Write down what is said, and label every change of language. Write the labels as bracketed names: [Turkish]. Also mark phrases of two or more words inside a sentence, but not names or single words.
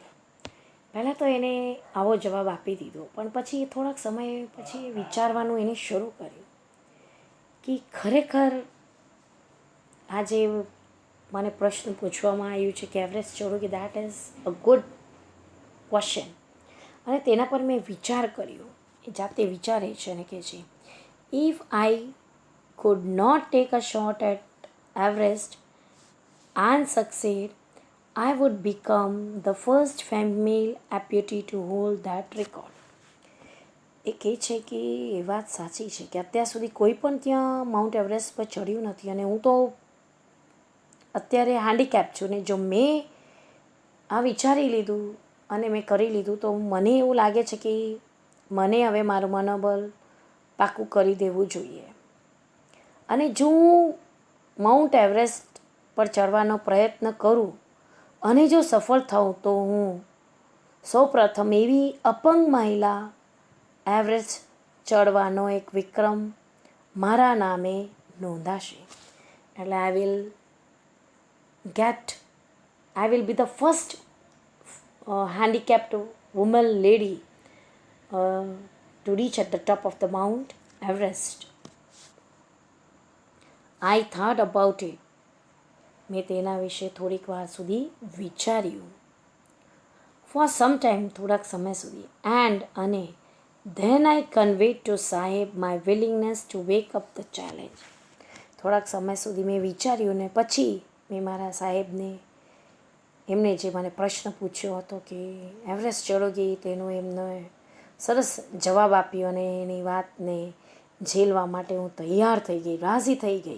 [Gujarati] પહેલાં તો એને આવો જવાબ આપી દીધો, પણ પછી થોડાક સમય પછી વિચારવાનું એને શરૂ કર્યું કે ખરેખર આ જે મને પ્રશ્ન પૂછવામાં આવ્યું છે કે એવરેસ્ટ ચડો, કે [English] that is a good question. [Gujarati] અને તેના પર મેં વિચાર કર્યો, એ જાતે વિચારે છે અને કહે છે, [English] if I could not take a shot at Everest and succeed, I would become the first female amputee to hold that record. [Gujarati] એ કહે છે કે એ વાત સાચી છે કે અત્યાર સુધી કોઈ પણ ત્યાં માઉન્ટ એવરેસ્ટ પર ચડ્યું નથી અને હું તો અત્યારે હેન્ડીકેપ છું ને જો મેં આ વિચારી લીધું અને મેં કરી લીધું તો મને એવું લાગે છે કે મને હવે મારું મનોબળ પાકું કરી દેવું જોઈએ. અને જો હું માઉન્ટ એવરેસ્ટ પર ચડવાનો પ્રયત્ન કરું અને જો સફળ થાઉં તો હું સૌપ્રથમ એવી અપંગ મહિલા એવરેસ્ટ ચડવાનો એક વિક્રમ મારા નામે નોંધાશે. [English] એટલે I will be the first handicapped woman lady to reach at the top of the Mount Everest. I thought about it. [Gujarati] મેં તેના વિશે થોડીક વાર સુધી વિચાર્યું. [English] for some time, [Gujarati] થોડાક સમય સુધી. [English] અને then I conveyed to સાહેબ my willingness to wake up the challenge. [Gujarati] થોડાક સમય સુધી મેં વિચાર્યું ને પછી મેં મારા સાહેબને એમને જે મને પ્રશ્ન પૂછ્યો હતો કે એવરેસ્ટ ચડોગી, તેનો એમનો સરસ જવાબ આપ્યો અને એની વાતને ઝેલવા માટે હું તૈયાર થઈ ગઈ, રાજી થઈ ગઈ.